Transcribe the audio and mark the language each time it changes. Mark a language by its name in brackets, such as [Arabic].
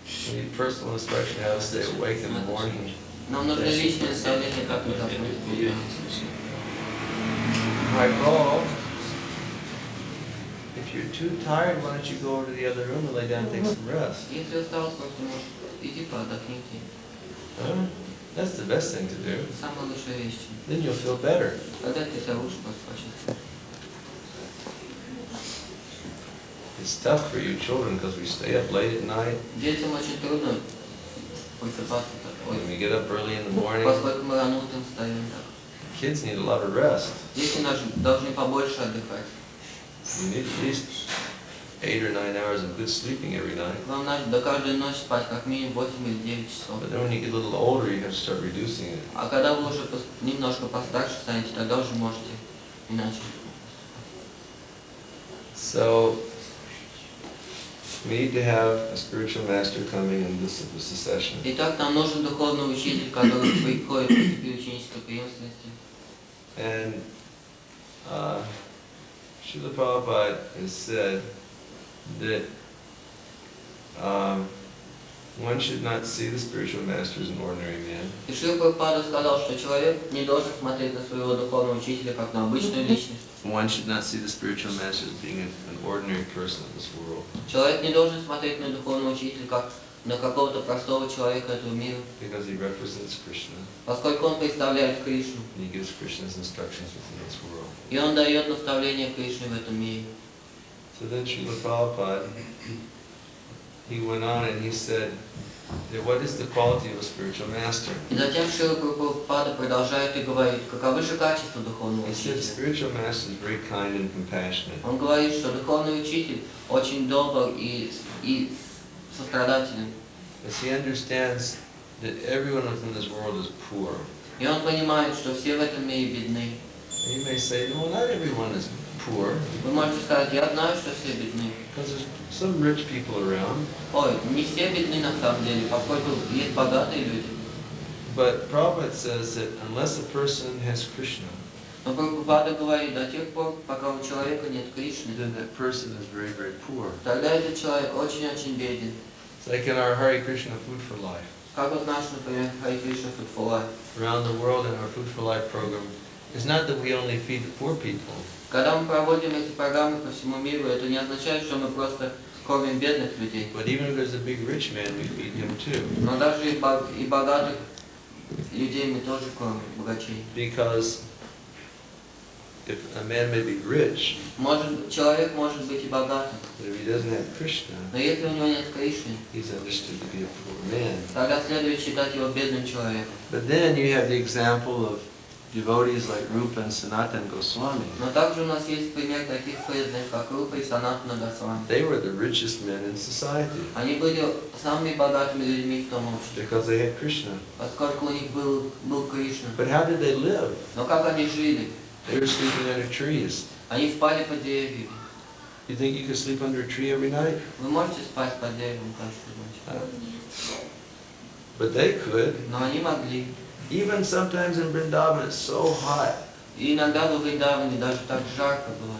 [English] We need personal instruction how to stay awake in the morning. [Russian] Нам нужны личные наставления, как мы заснуть утром. [English] Hi, Paul. If you're too tired, why don't you go over to the other room and lay down and take some rest? [Russian] Если устал, просто может идти поотдохните. Huh? [English] That's the best thing to do. [Russian] Самая лучшая вещь. [English] Then you'll feel better. [Russian] Тогда ты себя лучше почувствуешь. [English] It's tough for you children because we stay up late at night. [Russian] Детям очень трудно просыпаться [English] When [Russian] такой. [English] we get up early in the morning, [Russian] Поскольку мы рано утром встаем так. [English] kids need a lot of rest. [Russian] Дети наши должны побольше отдыхать. [English] You need at least 8 or 9 hours of good sleeping every night. [Russian] Вам надо каждую ночь спать как минимум 8 или 9 часов. [English] But then when you get a little older, you have to start reducing it. [Russian] А когда вы уже немножко постарше станете, тогда уже можете иначе. [English] So We need to have a spiritual master coming in this succession. [Russian] Итак, нам нужен духовный учитель, который приходит в принципе ученической преемственности. [English] And Srila Prabhupada has said that one should not see the spiritual master as an ordinary man. [Russian] И Шрила Прабхупада сказал, что человек не должен смотреть на своего духовного учителя как на обычную личность. [English] One should not see the spiritual master as being an ordinary person in this world. [Russian] Человек не должен смотреть на духовного учителя как на какого-то простого человека этого мира, [English] Because he represents Krishna, [Russian] поскольку он представляет Кришну, [English] and he gives Krishna's instructions within this world. [Russian] и он дает наставления Кришне в этом мире. [English] So then Srila Prabhupada, he went on and he said, that what is the quality of a spiritual master? [Russian] И затем Шрила Прабхупада продолжает и говорит, каковы же качества духовного [English] He said, [Russian] учителя. [English] spiritual master is very kind and compassionate. [Russian] Он говорит, что духовный учитель очень добр и сострадателен. [English] As he understands that everyone within this world is poor. [Russian] И он понимает, что все в этом мире бедны. [English] And you may say, no, not everyone is poor, [Russian] Вы можете сказать, я знаю, что все бедны. [English] because there's some rich people around. [Russian] Ой, не все бедны на самом деле, поскольку есть богатые люди. [English] But Prabhupada says that unless a person has Krishna, [Russian] Но Прабхупада говорит, до тех пор, пока у человека нет Кришны, [English] then that person is very, very poor. [Russian] тогда этот человек очень-очень беден. [English] It's like in our Hare Krishna Food for Life. [Russian] Как вот наш, например, Hare Krishna Food for Life. [English] Around the world in our Food for Life program, it's not that we only feed the poor people. [Russian] Когда мы проводим эти программы по всему миру, это не означает, что мы просто кормим бедных людей. [English] But even if there's a big rich man, we feed him too. [Russian] Но даже и богатых людей мы тоже кормим, богачей. [English] Because if a man may be rich, [Russian] Человек может быть и богатым, [English] but if he doesn't have Krishna, [Russian] но если у него нет Кришны, [English] he's understood to be a poor man. [Russian] тогда следует считать его бедным человеком. [English] But then you have the example of devotees like Rupa and Sanatan Goswami. [Russian] Но также у нас есть пример таких преданных, как Рупа и Санатана Госвами. [English] They were the richest men in society [Russian] Они были самыми богатыми людьми в том обществе, [English] because they had Krishna. [Russian] поскольку у них был Кришна. [English] But how did they live? [Russian] Но как они жили? [English] They were sleeping under trees. [Russian] Они спали под деревьями. [English] You think you could sleep under a tree every night? [Russian] Вы можете спать под деревом каждую ночь? [English] But they could. [Russian] Но они могли. [English] Even sometimes in Vrindavan it's so hot [Russian] И иногда во Вриндаване даже так жарко было.